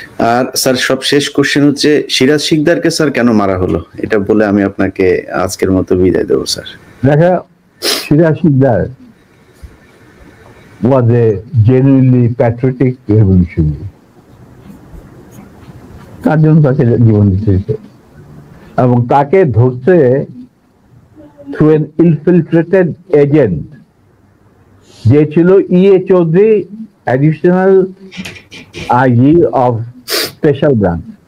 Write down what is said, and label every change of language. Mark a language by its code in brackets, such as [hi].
[bn] আর sir সব শেষ question হচ্ছে, সিরাজ শিকদারকে স্যার কেন মারা হলো, এটা বলে আমি আপনাকে আজকের মতো বিদায় দেবো স্যার। [en] দেখা, Siraj Sikdar was a genuinely patriotic revolutionary. [bn] তার জন্য তাকে জীবন দিতে হয়েছে, এবং তাকে ধরছে [en] through an infiltrated agent, [bn] যে ছিল ইএ Chowdhury, additional IG of special branch.